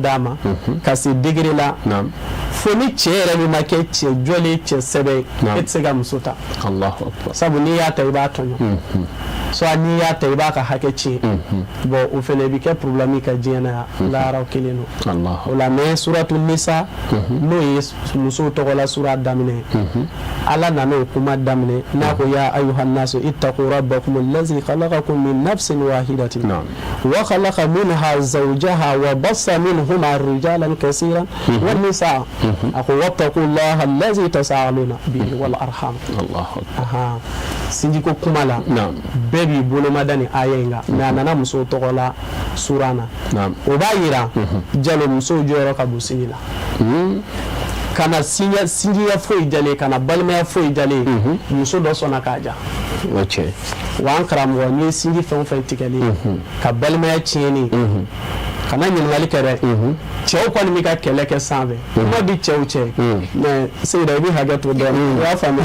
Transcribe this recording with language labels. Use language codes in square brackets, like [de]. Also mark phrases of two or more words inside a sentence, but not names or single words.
[bm] d'a ma ka se degré la fo ni cɛ yɛrɛ min ma kɛ cɛ jɔlen cɛ sɛbɛ ye e tɛ se ka muso ta sabu n'i y'a ta i b'a tɔɲɔ soit n'i y'a ta i b'a ka hakɛ tiɲɛ bon o fɛnɛ bɛ kɛ problème ye ka diɲɛ na yan laharaw kelen don o la mais suratu nisa n'o ye musow tɔgɔla sura daminɛ ala nana o kuma daminɛ n'a ko [ar] يا أيها الناس اتقوا ربكم الذي خلقكم من نفس واحدة وخلق منها زوجها وبث منهما رجالا كثيرا ونساء [bm] ako [ar] واتقوا الله الذي تساءلون به والأرحام [bm] sinji ko kuma la bɛɛ b'i bolomada ni aya in kan mais a nana musow tɔgɔ la suran na o b'a yira jalo musow jɔyɔrɔ ka bon sinji la kana sinjiya foyi jalen kana balimaya foyi jalen muso dɔ sɔnna k'a ja wa an karamɔgɔ n'i ye sinji fɛn o fɛn tigɛlen ka balimaya tiɲɛni kana ɲininkali kɛ dɛ cɛw kɔni bɛ ka kɛlɛ kɛ sanfɛ kuma di cɛw cɛ mais Seyida i bɛ hakɛ to dɔɔni o y'a faamuya